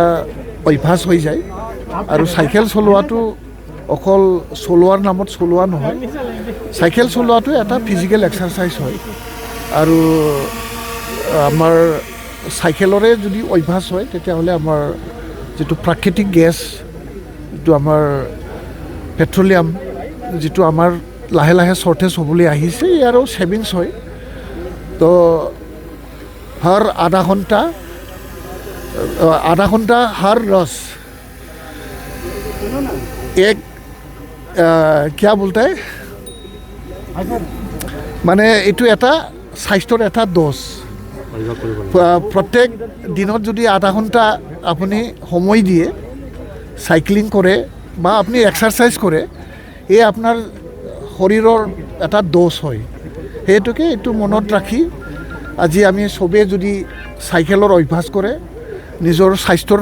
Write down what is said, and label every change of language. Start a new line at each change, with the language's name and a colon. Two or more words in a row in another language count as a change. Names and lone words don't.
Assamese: অভ্যাস হৈ যায় আৰু চাইকেল চলোৱাটো অকল চলোৱাৰ নামত চলোৱা নহয় চাইকেল চলোৱাটো এটা
English: physical exercise
Assamese: হয় আৰু আমাৰ চাইকেলৰে যদি অভ্যাস হয় তেতিয়াহ'লে আমাৰ যিটো প্ৰাকৃতিক গেছ যিটো আমাৰ পেট্ৰলিয়াম যিটো আমাৰ লাহে লাহে শ্বৰ্টেজ হ'বলৈ আহিছে ইয়াৰো ছেভিংছ হয় তো
Hindi: हर आधा घंटा हर रस एक क्या बोलता है
Assamese: মানে এইটো এটা স্বাস্থ্যৰ এটা দোষ প্ৰত্যেক দিনত যদি আধা ঘণ্টা আপুনি সময় দিয়ে সাইক্লিং কৰে বা আপুনি এক্সাৰসাইজ কৰে এই আপোনাৰ শৰীৰৰ এটা দোষ হয় হেতুকে এইটো মনত ৰাখি আজি আমি সবে যদি সাইকেলৰ অভ্যাস কৰে নিজৰ স্বাস্থ্যৰ